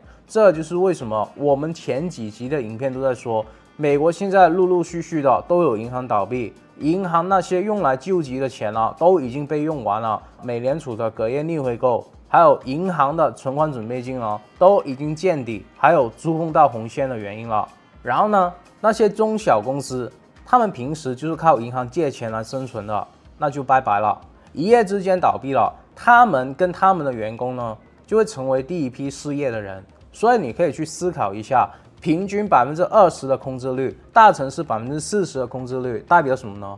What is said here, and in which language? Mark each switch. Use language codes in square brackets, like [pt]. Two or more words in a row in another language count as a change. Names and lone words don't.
[zh] 這就是為什麼我們前幾集的影片都在說，美國現在陸陸續續的都有銀行倒閉，銀行那些用來救急的錢呢，都已經被用完了。美聯儲的隔夜逆回購，還有銀行的存款準備金呢，都已經見底，還有觸碰到紅線的原因了。然後呢，那些中小公司，他們平時就是靠銀行借錢來生存的，那就拜拜了，一夜之間倒閉了。他們跟他們的員工呢，就會成為第一批失業的人。所以你可以去思考一下，平均20%的空置率，大城市40%的空置率，代表什麼呢？